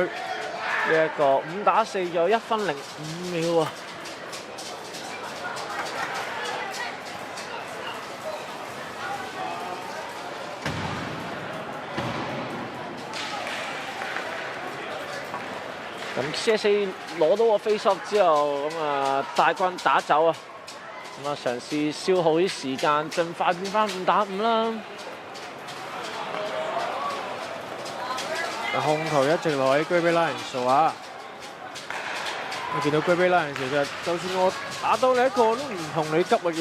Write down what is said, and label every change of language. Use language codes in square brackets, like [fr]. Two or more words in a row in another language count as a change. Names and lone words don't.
[yue] 呢一個5打4仲有1分05秒啊！咁 CSA 攞到個 [en] face off [yue] 之後，咁啊大軍打走啊，咁啊嘗試消耗啲時間，盡快變翻5打5啦。控球一直落喺 Gray Bay Lions 度啊！我見到 Gray Bay Lions 其實就算我打到你一個都唔同你急啊！